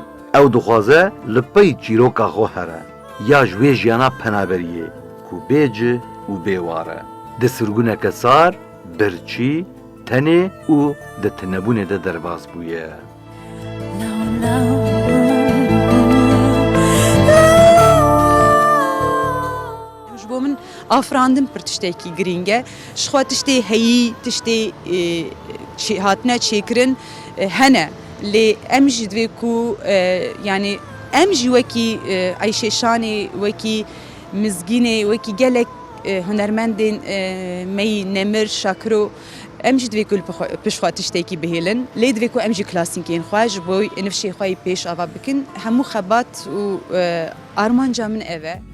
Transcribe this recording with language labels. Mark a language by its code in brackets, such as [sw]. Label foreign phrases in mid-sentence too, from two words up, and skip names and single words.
[ku] Ew dixwaze li pey çîroka xwe here. Ya ji wê jiyana penaberiyê ku bêci û bêwar e. Di sirguneke sar, birçî, tenê û di tinebûnê de derbas bûye. ئافراندن پر تشتێکی گرینگە شخوا تشتێ هەیی تشتێ هاتنە چێکردن هەنە لێ ئەمژی دوێ و ینی ئەمژی وەکی ئەیشێشانێ وەکی مزگینێ وەکی گەلێک هونەرمەندێن مەی نەمر شاکرۆ ئەمژی دوێ پشخوا تشتێکی بهێلن لێ دوێ و ئەمژی کلاسیکێن خوۆش بۆی نفشێ خۆی پێش ئاوا بکن هەموو خەبات و ئارمانجا من ئەوە